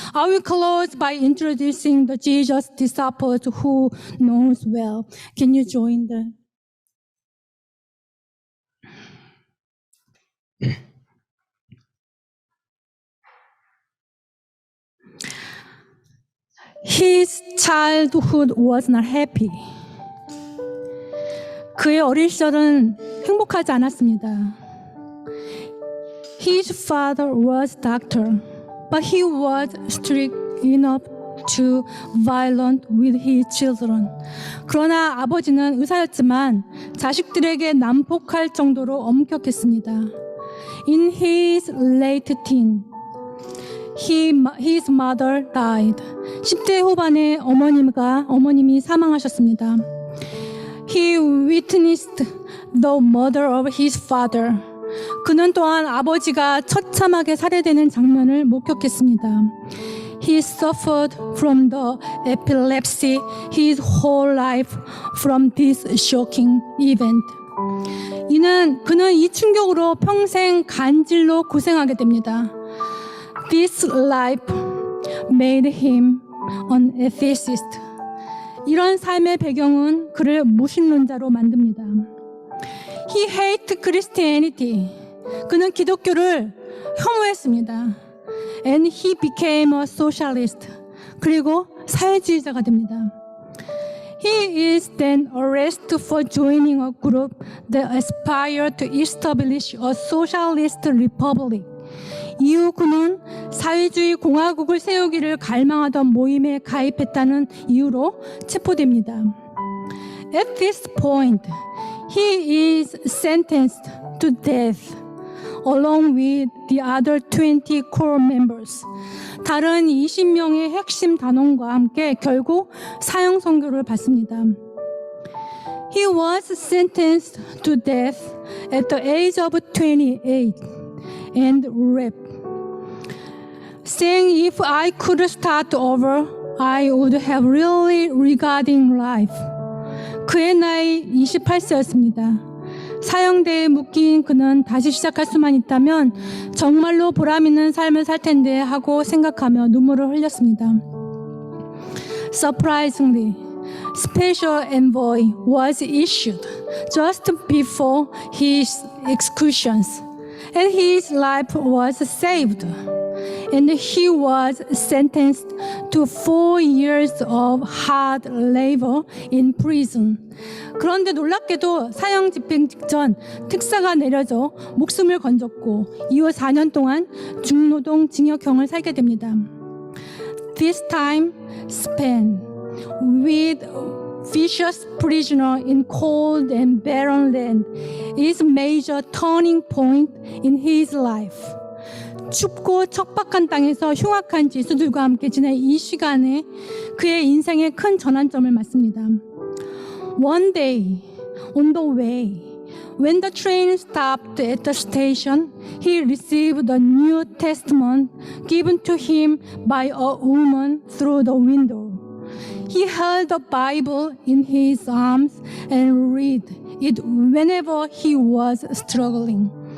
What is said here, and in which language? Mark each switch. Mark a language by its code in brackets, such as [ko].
[en] I will close by introducing the Jesus disciples who knows well. Can you join the? His childhood was not happy. [ko] 그의 어린 시절은 행복하지 않았습니다. [en] His father was doctor, but he was strict enough too violent with his children. [ko] 그러나 아버지는 의사였지만 자식들에게 난폭할 정도로 엄격했습니다. [en] In his late teen, his mother died. [ko] 10대 후반에 어머님이 사망하셨습니다. [en] He witnessed the murder of his father. [ko] 그는 또한 아버지가 처참하게 살해되는 장면을 목격했습니다. [en] He suffered from the epilepsy his whole life from this shocking event. [ko] 그는 이 충격으로 평생 간질로 고생하게 됩니다. [en] This life made him an atheist. [ko] 이런 삶의 배경은 그를 무신론자로 만듭니다. [en] He hated Christianity. [ko] 그는 기독교를 혐오했습니다. [en] And he became a socialist. [ko] 그리고 사회주의자가 됩니다. [en] He is then arrested for joining a group that aspired to establish a socialist republic. [ko] 이후 그는 사회주의 공화국을 세우기를 갈망하던 모임에 가입했다는 이유로 체포됩니다. [en] At this point, he is sentenced to death, along with the other 20 core members. [ko] 다른 20명의 핵심 단원과 함께 결국 사형 선고를 받습니다. [en] He was sentenced to death at the age of 28 and raped. Saying if I could start over, I would have really regarding life. [ko] 그의 나이 28세였습니다. 사형대에 묶인 그는 다시 시작할 수만 있다면 정말로 보람있는 삶을 살 텐데 하고 생각하며 눈물을 흘렸습니다. [en] Surprisingly, special envoy was issued just before his executions, and his life was saved. And he was sentenced to 4 years of hard labor in prison. [ko] 그런데 놀랍게도 사형 집행 직전 특사가 내려져 목숨을 건졌고 이후 4년 동안 중노동 징역형을 살게 됩니다. [en] This time spent with vicious prisoner in cold and barren land is a major turning point in his life. [ko] 춥고 척박한 땅에서 흉악한 지수들과 함께 지낸 이 시간에 그의 인생에 큰 전환점을 맞습니다. [en] One day, on the way, when the train stopped at the station, he received the New Testament given to him by a woman through the window. He held the Bible in his arms and read it whenever he was struggling.